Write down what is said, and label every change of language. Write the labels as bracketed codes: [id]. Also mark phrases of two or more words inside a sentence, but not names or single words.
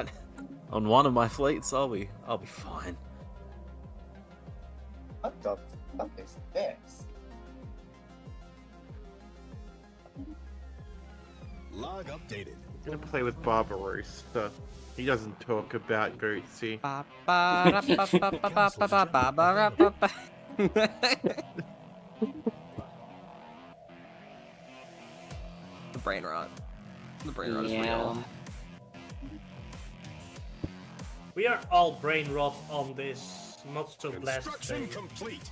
[en] On one of my fleets, I'll be fine. What the fuck is this? Log updated. I'm gonna play with Barbarossa. He doesn't talk about Goatsy. Ba, ba, ra, ba, ba, ba, ba, ba, ba, ba, ba, ra, ba, ba. The brain rot. The brain rot is Yeah. real. We are all brain rot on this not so blessed Construction day. complete.